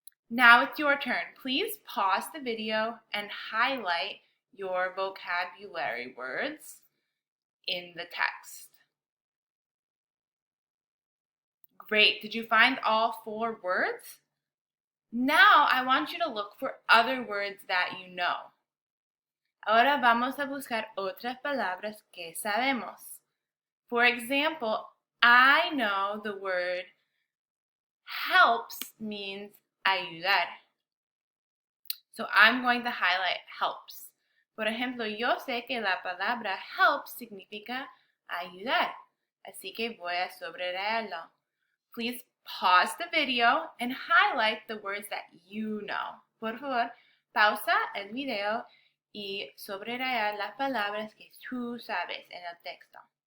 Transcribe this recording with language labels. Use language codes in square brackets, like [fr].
[en] Now it's your turn. Please pause the video and highlight your vocabulary words in the text. Great. Did you find all 4 words? Now I want you to look for other words that you know. [es] Ahora vamos a buscar otras palabras que sabemos. [en] For example, I know the word helps means ayudar. So I'm going to highlight helps. [es] Por ejemplo, yo sé que la palabra help significa ayudar, así que voy a subrayarlo. [en] Please pause the video and highlight the words that you know. [es] Por favor, pausa el video y subrayar las palabras que tú sabes en el texto.